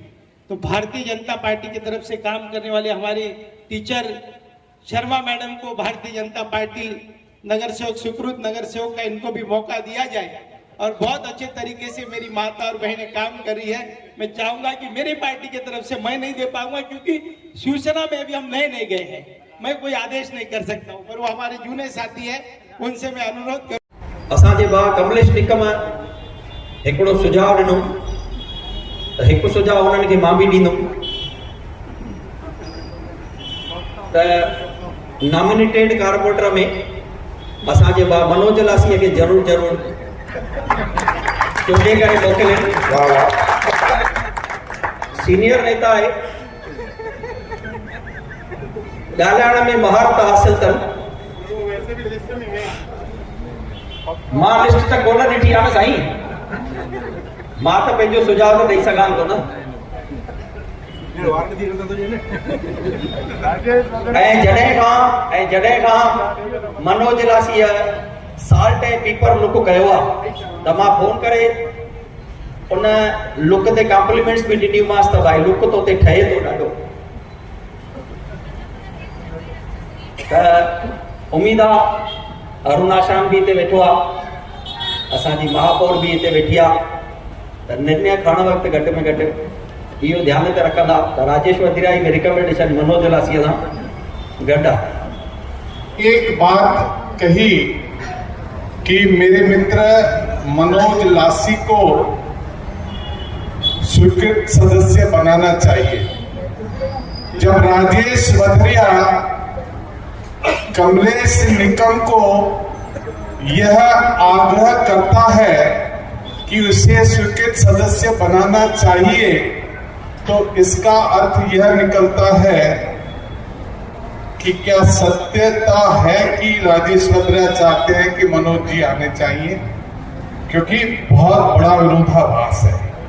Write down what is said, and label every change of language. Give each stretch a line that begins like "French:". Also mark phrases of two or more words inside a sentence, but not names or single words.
Hindi: तो भारतीय जनता पार्टी की तरफ से काम करने वाले हमारे टीचर शर्मा मैडम को भारतीय जनता पार्टी नगर सेवक, स्वीकृत नगर सेवक का इनको भी मौका दिया जाए। और बहुत अच्छे तरीके से मेरी माता और बहनें काम कर रही है। मैं चाहूंगा कि मेरी पार्टी की तरफ से मैं नहीं दे पाऊंगा क्योंकि शिवसेना में भी हम नए गए हैं, मैं कोई आदेश नहीं कर सकता हूं, पर वो हमारे जूने साथी है, उनसे मैं अनुरोध कर।
Sindhi: असांजे भाउ कमलेश निकम हिकिड़ो सुझाव ॾिनो त हिकु सुझाव उन्हनि खे मां बि ॾींदुमि त
English: nominated corporator
Sindhi: में असांजे भाउ मनोज लासीअ खे ज़रूर चूंडे करे मोकिलनि।
Hindi: सीनियर नेता है,
Sindhi: ॻाल्हाइण में महारत हासिल अथनि। मां लिस्ट त कोन ॾिठी आहे न साईं, मां त पंहिंजो सुझाव त ॾेई सघां थो न। ऐं जॾहिं खां मनोज लासीअ साल्ट ऐं पीपर लुक कयो आहे त मां फोन करे उन लुक ते कॉम्प्लीमेंट्स बि ॾिनीमांसि त भाई लुक तो ते ठहे थो ॾाढो। त उम्मीद आहे अरुण आश्रम भी हिते वेठो आहे, असांजी महापौर भी हिते वेठी आहे, त निर्णय खणण वक़्तु घटि में घटि इहो ध्यान ते रखंदा त राजेश वधिरा जी रिकमेंडेशन मनोज लासीअ सां गॾु आहे।
Hindi: एक बात कही कि मेरे मित्र मनोज लासी को स्वीकृत सदस्य बनाना चाहिए। जब राजेश वधरिया कमलेश निकम को यह आग्रह करता है कि उसे स्वीकृत सदस्य बनाना चाहिए तो इसका अर्थ यह निकलता है कि क्या सत्यता है कि राजेश वधरिया चाहते हैं कि मनोज जी आने चाहिए, क्योंकि बहुत बड़ा विरोधाभास है।